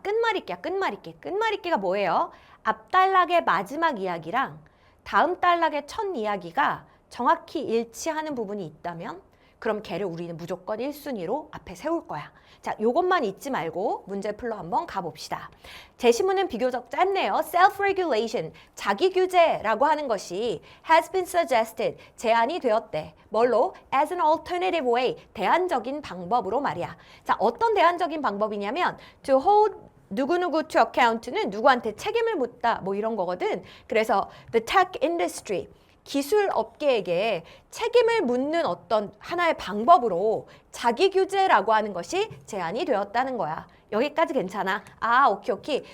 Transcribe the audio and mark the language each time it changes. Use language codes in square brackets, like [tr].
[ko] 끝말잇기야, 끝말잇기. 끝말잇기가 뭐예요? 앞 단락의 마지막 이야기랑 다음 단락의 첫 이야기가 정확히 일치하는 부분이 있다면 그럼 걔를 우리는 무조건 1순위로 앞에 세울 거야. 자, 요것만 잊지 말고 문제 풀러 한번 가봅시다. 제시문은 비교적 짧네요. [en] Self-regulation, [ko] 자기규제라고 하는 것이 [en] has been suggested, [ko] 제안이 되었대. 뭘로? [en] As an alternative way, [ko] 대안적인 방법으로 말이야. 자, 어떤 대안적인 방법이냐면 [en] to hold [ko] 누구누구 [en] to account [ko] 는 누구한테 책임을 묻다 뭐 이런 거거든. 그래서 [en] the tech industry, [ko] 기술 업계에게 책임을 묻는 어떤 하나의 방법으로 자기 규제라고 하는 것이 제안이 되었다는 거야. 여기까지 괜찮아? 아, 오케이.